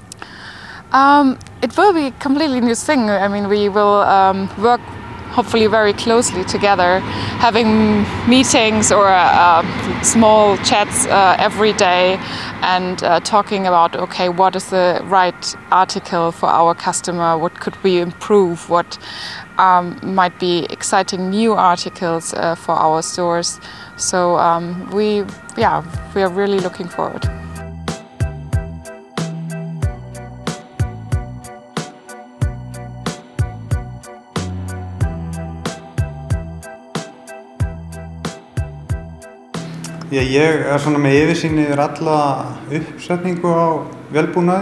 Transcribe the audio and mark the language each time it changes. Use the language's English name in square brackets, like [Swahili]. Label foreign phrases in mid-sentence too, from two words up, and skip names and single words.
[English] It will be a completely new thing. I mean, we will work hopefully very closely together, having meetings or small chats every day, and talking about, okay, what is the right article for our customer, what could we improve, what might be exciting new articles for our stores. So we are really looking forward. [Icelandic] Ég svona með yfirsýn yfir alla uppsetningu á vélbúnaði.